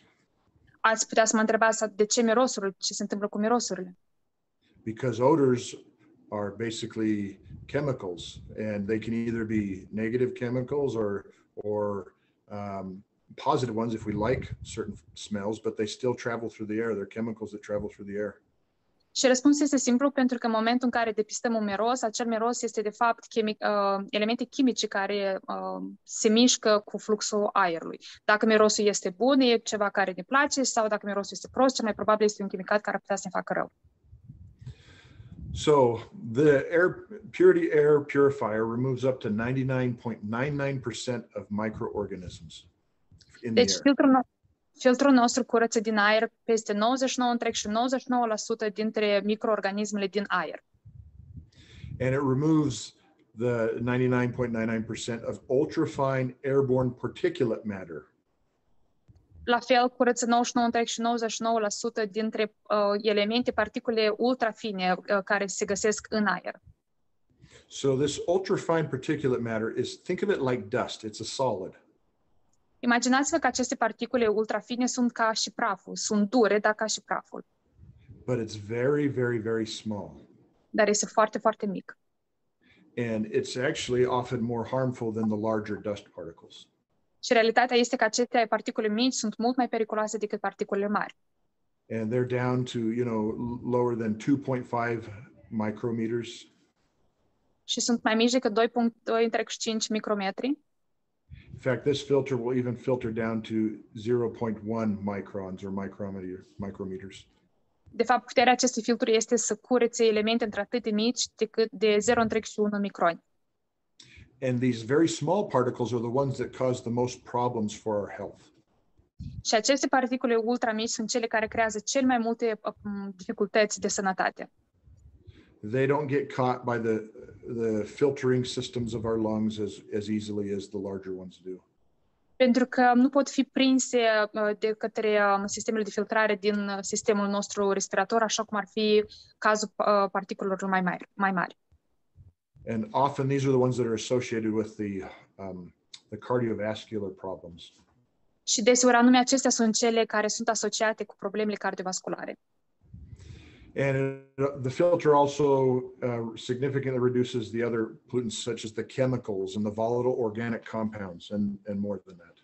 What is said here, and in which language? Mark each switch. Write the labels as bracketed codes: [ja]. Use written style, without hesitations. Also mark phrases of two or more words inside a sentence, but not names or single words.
[ro] Ați putea să mă întrebați de ce mirosurile, ce se întâmplă cu mirosurile? [en] Because odors are basically chemicals, and they can either be negative chemicals or positive ones if we like certain smells, but they still travel through the air. They're chemicals that travel through the air. [ro] Și răspunsul este simplu, pentru că în momentul în care depistăm un miros, acel miros este de fapt elemente chimice care se mișcă cu fluxul aerului. Dacă mirosul este bun, e ceva care ne place, sau dacă mirosul este prost, cel mai probabil este un chimicat care ar putea să ne facă rău. [en] So the Puritii air purifier removes up to 99.99% of microorganisms in the air. [ro] Filtrul nostru curăță din aer peste 99,99% dintre microorganismele din aer. [en] And it removes the 99.99% of ultrafine airborne particulate matter. [ro] La fel, curăță 99,99% dintre elemente, particule ultrafine care se găsesc în aer. [en] So this ultrafine particulate matter think of it like dust. It's a solid. [ro] Imaginați-vă că aceste particule ultrafine sunt ca și praful, sunt dure, dar ca și praful. [en] But it's very, very, very small. [ro] Dar este foarte, foarte mic. [en] And it's actually often more harmful than the larger dust particles. [ro] Și realitatea este că aceste particule mici sunt mult mai periculoase decât particulele mari. [en] And they're down to, lower than 2.5 micrometers. [ro] Și sunt mai mici decât 2,5 micrometri. [en] In fact, this filter will even filter down to 0.1 microns or micrometers. [ro] De fapt, puterea acestui filtru este să curețe elemente într-atât de mici decât de 0,1 microni. [en] And these very small particles are the ones that cause the most problems for our health. [ro] Și aceste particule ultramici sunt cele care creează cel mai multe dificultăți de sănătate. [en] They don't get caught by the filtering systems of our lungs as easily as the larger ones do. [ro] Pentru că nu pot fi prinse de către sistemele de filtrare din sistemul nostru respirator, așa cum ar fi cazul particulelor mai mari. [en] And often these are the ones that are associated with the cardiovascular problems. [ro] Și deseori anume acestea sunt cele care sunt asociate cu problemele cardiovasculare. [en] And the filter also significantly reduces the other pollutants such as the chemicals and the volatile organic compounds and more than that.